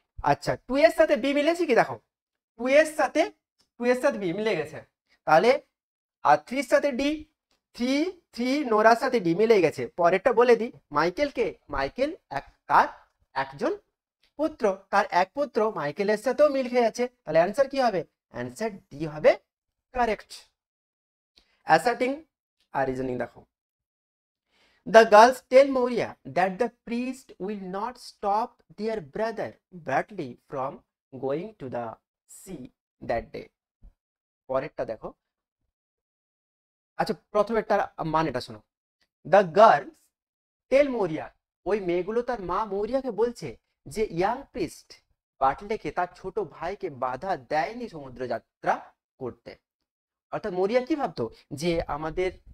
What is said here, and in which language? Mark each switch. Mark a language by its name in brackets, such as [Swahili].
[Bangla] আচ্ছা 2 এর সাথে বি মিলেছে কি দেখো, 2 এর সাথে বি মিলে গেছে, তাহলে আর 3 এর সাথে ডি, 3 নোরার সাথে ডি মিলে গেছে। পরেরটা বলে দিই, মাইকেল তার একজন পুত্র, তার এক পুত্র মাইকেলের সাথেও মিল খেয়ে আছে, তাহলে অ্যান্সার কি হবে, অ্যান্সার ডি হবে কারেক্ট। অ্যাসার্টিং আর রিজনিং দেখো, [English] the girls tell Moria that the priest will not stop their brother Bradley from going to the sea that day. [Bangla] পরেরটা দেখো, আচ্ছা প্রথমেরটা মানেটা শোনো, [English] the girls tell Maurya, [Bangla] ওই মেয়েগুলো তার মা মৌরিয়াকে বলছে যে ইয়াং প্রিস্ট বাটলেকে, তার ছোট ভাইকে বাধা দেয়নি সমুদ্র যাত্রা করতে। অর্থাৎ মৌরিয়া কি ভাবতো, যে আমাদের